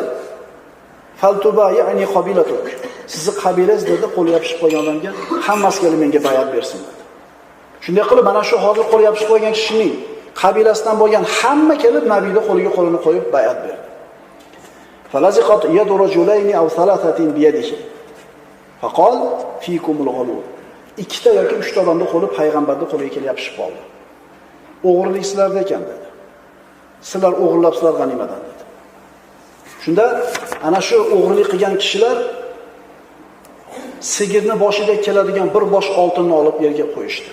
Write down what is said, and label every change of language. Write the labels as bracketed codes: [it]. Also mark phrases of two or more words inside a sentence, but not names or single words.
[uz] Faltuba ya'ni qabilatuk. Sizni qabilangiz dedi, qo'li yopishib qo'ygan odamga hammasi kelib menga bayat bersin dedi. Shunday qilib mana shu hozir qo'li yopishib qo'ygan kishining qabilasidan bo'lgan hamma kelib Nabiyning qo'liga qo'lini qo'yib bayat berdi. [ar] فلزقت يد رجلين أو ثلاثة بيده. فقال فيكم الغلول. [uz] Ikkita yoki uchta odamning qo'li payg'ambarning qo'liga kelib yopishib qoldi. O'g'irlik sizlarda ekan dedi. Sizlar o'g'irlabsizlar g'animadan dedi. Shunda ana shu o'g'irlik qilgan kishilar sigirni boshida keladigan bir bosh oltinni olib yerga qo'yishdi.